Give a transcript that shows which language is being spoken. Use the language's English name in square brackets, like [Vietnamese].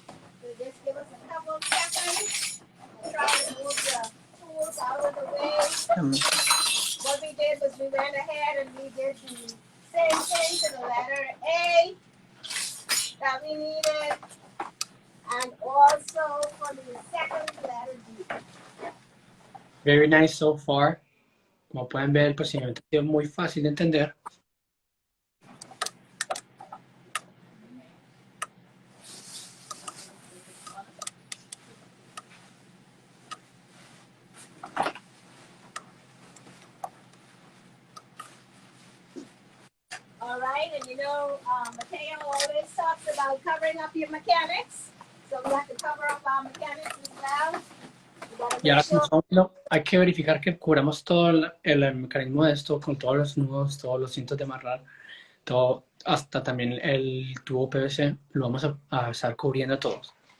[English] So just give us a couple of seconds. We'll try to move the tools out of the way. What we did was we went ahead and we did the same thing to the letter A that we needed. And also for the second letter D. Very nice so far. [Spanish] Como pueden ver, el procedimiento es muy fácil de entender. [English] All right, and you know, Mateo always talks about covering up your mechanics. So we have to cover up our mechanics as well. [Spanish] Y ahora hay que verificar que cubramos todo el mecanismo de esto con todos los nudos, todos los cintos de amarrar, todo, hasta también el tubo PVC, lo vamos a estar cubriendo todos.